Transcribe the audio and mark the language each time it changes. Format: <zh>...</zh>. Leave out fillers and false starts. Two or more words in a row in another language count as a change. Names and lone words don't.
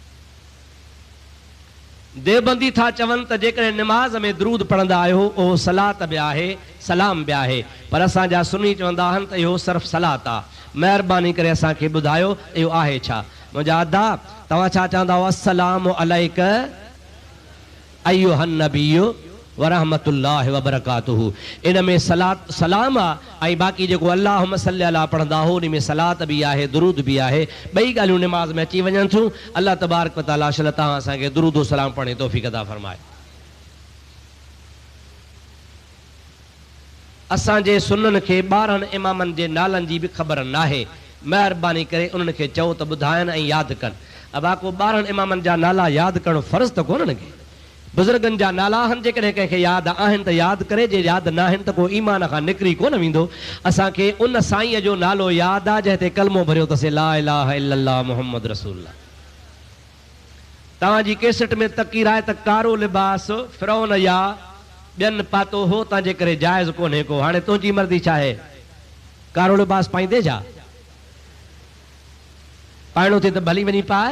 <sd>देवबंदी था चवनि त जेकॾहिं निमाज़ में दरूद पढ़ंदा आहियो उहो सलात बि आहे, सलाम बि आहे, पर असांजा सुन्नी चवंदा आहिनि त इहो सिर्फ़ु सलात आहे। महिरबानी करे असांखे ॿुधायो इहो आहे छा? मुंहिंजा अदा, तव्हां छा चवंदा हुआ?</sd> <ar>السلام عليك أيها النبي ورحمة الله وبركاته.</ar> <sd>इन में सलाम आहे ऐं बाक़ी जेको</sd> <ar>اللهم صل على</ar> <sd>पढ़ंदा हो उन में सलात बि आहे, दुरूद बि आहे। ॿई ॻाल्हियूं निमाज़ में अची वञनि थियूं। अल्लाह</sd> <ar>تبارك وتعالى</ar> <sd>अशल तव्हां असांखे दुरूद व सलाम पढ़ण जी तौफ़ीक़ अता फरमाए। असांजे सुन्ननि खे ॿारहनि इमामनि जे नालनि जी बि ख़बर नाहे। महिरबानी करे उन्हनि खे चओ त ॿुधाइनि ऐं यादि कनि। अबाको 12 इमामनि जा नाला यादि करणु फ़र्ज़ु त कोन्हनि खे। बुज़ुर्गनि जा नाला आहिनि, जेकॾहिं कंहिंखे यादि आहिनि त यादि करे, जे यादि न आहिनि त को ईमान खां निकिरी कोन वेंदो। असांखे उन साईंअ जो नालो यादि आहे जंहिं ते कलमो भरियो अथसि,</sd> <ar>لا إله إلا الله محمد رسول الله.</ar> <sd>तव्हांजी केसट में तकीर आहे त कारो लिबास फिरौन या ॿियनि पातो हो, तव्हांजे करे जाइज़ कोन्हे को। हाणे तुंहिंजी मर्ज़ी छा आहे? कारो लिबास पाईंदे छा? पाइणो थिए त भली वञी पाए।</sd>